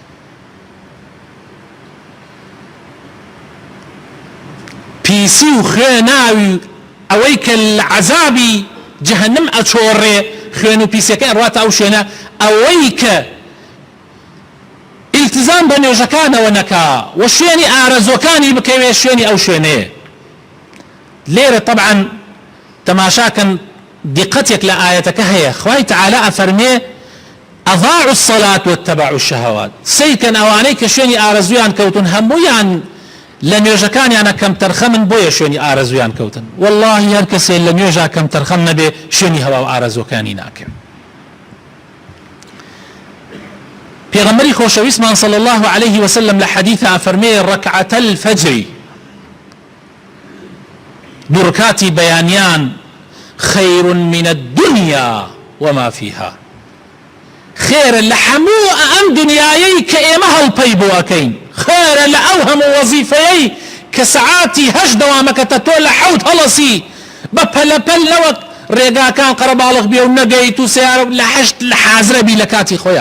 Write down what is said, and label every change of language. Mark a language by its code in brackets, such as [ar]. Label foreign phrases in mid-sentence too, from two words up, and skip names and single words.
[ckb] پیسی و خوێناوی ئەوەی کە لە عەزابی جەهەنەم ئەچۆڕێ خوێن و پیسەکە ئەڕواتە ئەو شوێنە، ئەوەی کە التزام بە نوێژەکانەوە نەکا و شوێنی ئارەزۆکانی بکەوێ شوێنی ئەو شوێنەیە. لێرە طبعا تەماشاکەن دقەتێک لە ئاەتەکە هەیە. خوای تەعالا ئەفەرمێ [ar] أضاعوا الصلاة واتبعوا الشهوات، [ckb] سەیکەن ئەوانەی کە شوێنی ئارەزویان کەوتن هەموویان لە نوێژەکانیانە کەم تەرخەمن بۆیە شوێنی ئارەزویان کەوتن. والله هەر کەسێ لە نوێژا کەم تەرخەم نەبێ شوێنی هەوا و ئارەزۆکانی ناکەن. پێغەمبەری خۆشەویستمان [ar] صلی الله عليه وسلم [ckb] لە حەدیثە ئەفەرمێ [ar] ڕەکعەتە الفەجر، [ckb] دوو ڕکاتی بەیانیان خەیر [ar] من الدنيا وما فيها، [ckb] خێرە لە هەموو ئەم دنیایەی کە ئێمە هەڵپەی بۆ ئەکەین، خێرە لە ئەو هەموو وەزیفەیەی کە سەعاتی هەشت دەوامەکەتە تۆ لە حەوت هەڵەسی بە پەلەپەل نەوەک ڕێگاکان قەرەباڵغ بێ و نەگەیت و سیارە لە هەشت لە حازرە بی لە کاتی خۆیان.